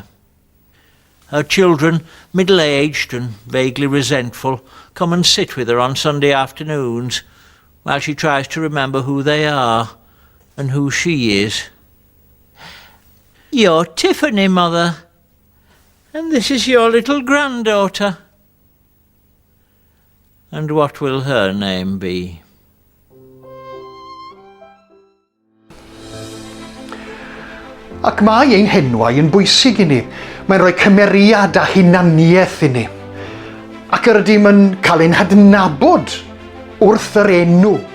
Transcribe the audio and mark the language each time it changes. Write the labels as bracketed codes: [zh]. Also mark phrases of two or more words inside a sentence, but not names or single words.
[en] Her children, middle-aged and vaguely resentful, come and sit with her on Sunday afternoons, while she tries to remember who they are and who she is. "You're Tiffany, Mother, and this is your little granddaughter." And what will her name be? [cy] Ac mae ein henwau yn bwysig i ni. Mae'n rhoi cymeriad a hunaniaeth i ni. Ac yr ydym yn cael ein hadnabod wrth yr enw.